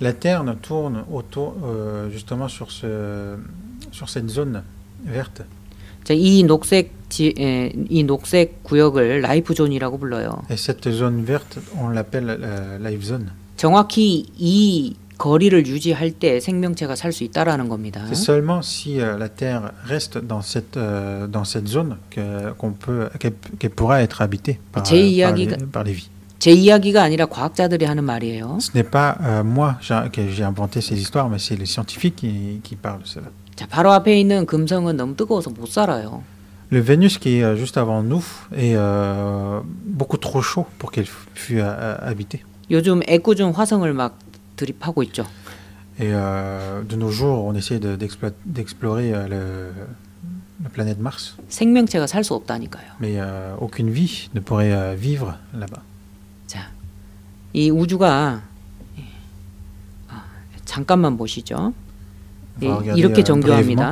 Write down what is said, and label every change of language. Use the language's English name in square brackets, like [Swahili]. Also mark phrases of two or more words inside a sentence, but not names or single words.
[French] La Terre ne tourne autour, justement sur cette zone verte. [Korean] 자, 이 녹색 구역을 라이프 존이라고 불러요. [French] Et cette zone verte, on l'appelle [English] life zone. [Korean] 정확히 이 거리를 유지할 때 생명체가 살 수 있다라는 겁니다. [French] C'est seulement si la Terre reste dans cette zone qu'elle pourra être habitée par les vies. [Korean] 제 이야기가 아니라 과학자들이 하는 말이에요. [French] Ce n'est pas moi que j'ai inventé ces histoires, mais c'est les scientifiques qui parlent de cela. [Korean] 자, 바로 앞에 있는 금성은 너무 뜨거워서 못 살아요. [French] Le Vénus qui est juste avant nous est beaucoup trop chaud pour qu'elle fût habitée. [Korean] 요즘 애꿎은 화성을 막 드립하고 있죠. [French] Et de nos jours, on essaie d'explorer la planète Mars. [Korean] 생명체가 살 수 없다니까요. [French] Mais aucune vie ne pourrait vivre là-bas. [Korean] 자, 이 우주가 잠깐만 보시죠. 이렇게 정교합니다.